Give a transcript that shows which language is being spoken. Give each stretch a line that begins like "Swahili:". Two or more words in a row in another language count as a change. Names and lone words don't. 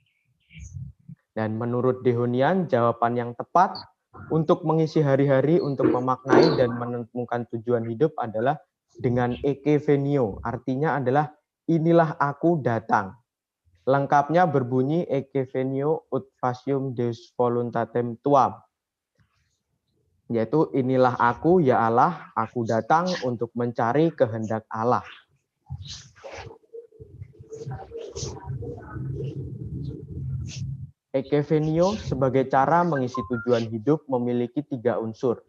Indonesian: Dan menurut Dehonian, jawaban yang tepat untuk mengisi hari-hari, untuk memaknai dan menemukan tujuan hidup adalah dengan ekevenio. Artinya adalah inilah aku datang. Lengkapnya berbunyi
Latin: ekevenio ut facium deus voluntatem tuam.
Indonesian: Yaitu inilah aku ya Allah, aku datang untuk mencari kehendak Allah. Ekevenio sebagai cara mengisi tujuan hidup memiliki 3 unsur.